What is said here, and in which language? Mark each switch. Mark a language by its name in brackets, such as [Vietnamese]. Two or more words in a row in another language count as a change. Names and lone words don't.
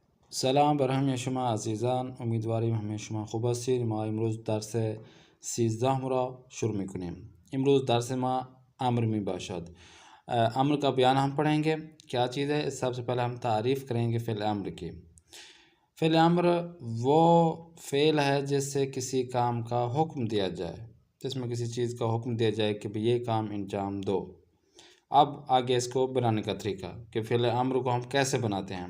[Persian] سلام بر همه شما عزیزان، امیدواریم همه شما خوب هستید. ما امروز درس 13 را شروع میکنیم. امروز درس ما امر می باشد. [Urdu] امر کا بیان ہم پڑھیں گے. کیا چیز ہے؟ سب سے پہلے ہم تعریف کریں گے فعل امر کی. فعل امر وہ فعل ہے جس سے کسی کام کا حکم دیا جائے، جس میں کسی چیز کا حکم دیا جائے کہ یہ کام انجام دو. اب آگے اس کو بنانے کا طریقہ کہ فعل امر کو ہم کیسے بناتے ہیں.